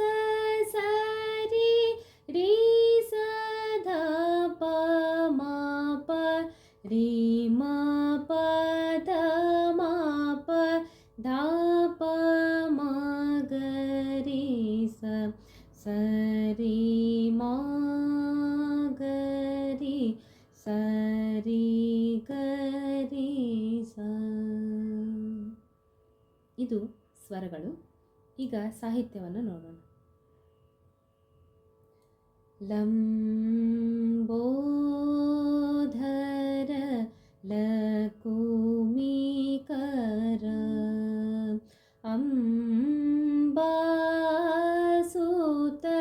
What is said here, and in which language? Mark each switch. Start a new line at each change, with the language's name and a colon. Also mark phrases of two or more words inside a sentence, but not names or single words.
Kannada: ಸರಿ ರಿ ಸ ಧ ಪ ಮಾ ಪ ರಿ ಮಾ ಪ ಧ ಮಾ ಪ ಧ ಪ ಮ ಗರಿ ಸ, ಸರಿ ಮಾ ಗರಿ ಸರಿ ಗರಿ ಸ. ಇದು ಸ್ವರಗಳು. ಈಗ ಸಾಹಿತ್ಯವನ್ನು ನೋಡೋಣ. ಲಂಬೋಧರ ಲಕುಮಿಕರ ಅಂಬಾಸುತ